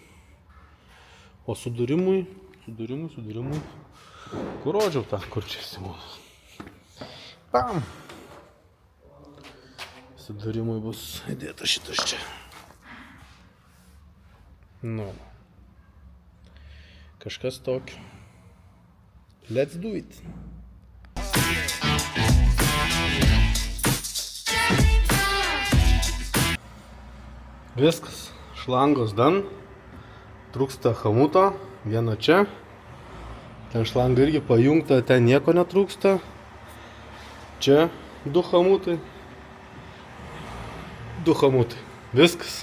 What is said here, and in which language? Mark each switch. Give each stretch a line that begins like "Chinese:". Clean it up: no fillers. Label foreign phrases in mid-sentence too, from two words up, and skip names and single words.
Lithuanian: O sudūrimui, kur rodžiau tą, kur čia Simonas. Pam! Sudūrimui bus įdėta šitas čia. Nu. Kažkas tokio.
English: Let's do it.
Lithuanian: Viskas. Šlangos dan, trūksta chamuto, viena čia, ten šlanga irgi pajungta, ten nieko netrūksta, čia 2 chamutai, viskas.